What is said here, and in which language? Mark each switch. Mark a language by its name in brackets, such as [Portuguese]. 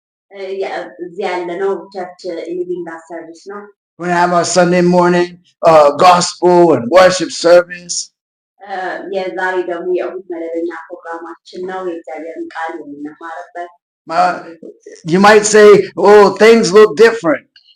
[Amharic] እዚህ ያለነው ቸርች ሊቪንግ ጋድ ሰርቪስ ነው። [English] We're going to have our Sunday morning gospel and worship service. [Amharic] የዛሬ ደግሞ የእሁድ መደበኛ ፕሮግራማችን ነው። የእግዚአብሔርን ቃል የምንማርበት። [English] You might say, oh, things look different.